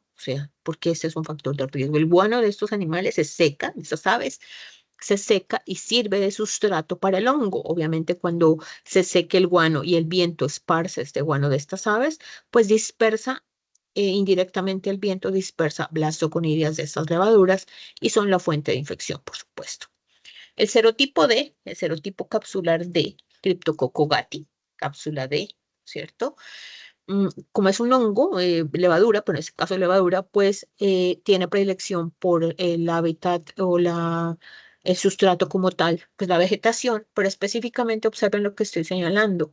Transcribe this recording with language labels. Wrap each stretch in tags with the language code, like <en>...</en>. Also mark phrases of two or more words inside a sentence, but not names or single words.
<es>O sea, porque este es un factor de riesgo. El guano de estos animales se seca, de estas aves, se seca y sirve de sustrato para el hongo. Obviamente, cuando se seque el guano y el viento esparce este guano de estas aves, pues dispersa, indirectamente el viento dispersa blastoconidias de estas levaduras y son la fuente de infección, por supuesto. El serotipo D, el serotipo capsular D, Cryptococcus gattii, cápsula D, ¿cierto? Como es un hongo, levadura, pero en este caso levadura, pues tiene predilección por el hábitat o el sustrato como tal, pues la vegetación, pero específicamente observen lo que estoy señalando.</es>